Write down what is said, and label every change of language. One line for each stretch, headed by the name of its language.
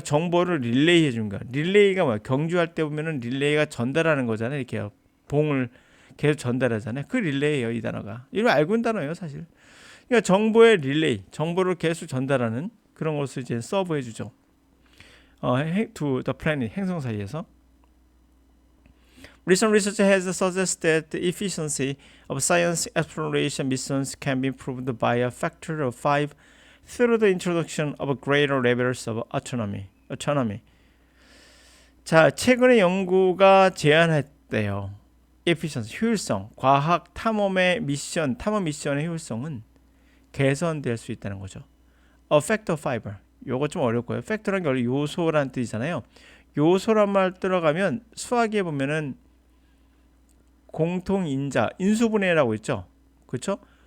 Korean: 정보를 릴레이 해준 거야. 릴레이가 뭐야? 경주할 때 보면은 릴레이가 전달하는 거잖아요. 이렇게 봉을 계속 전달하잖아요. 그 릴레이예요, 이 단어가. 이거 알고 있는 단어예요, 사실. 그러니까 정보의 릴레이, 정보를 계속 전달하는 그런 것을 이제 서브 해주죠.
English: to the planet,
Korean: 행성 사이에서.
English: Recent research has suggested that the efficiency of science exploration missions can be improved by a factor of 5 through the introduction of greater levels of autonomy.
Korean: 자, 최근의 연구가 제안했대요. efficiency, 효율성, 과학 탐험 미션의 효율성은 개선될 수 있다는 거죠.
English: A factor 5.
Korean: 요거 좀 어렵고요. factor란 게 원래 요소란 뜻이잖아요. 요소란 말 들어가면 수학에 보면은 공통인자, 인수분해라고 있죠. 그렇죠?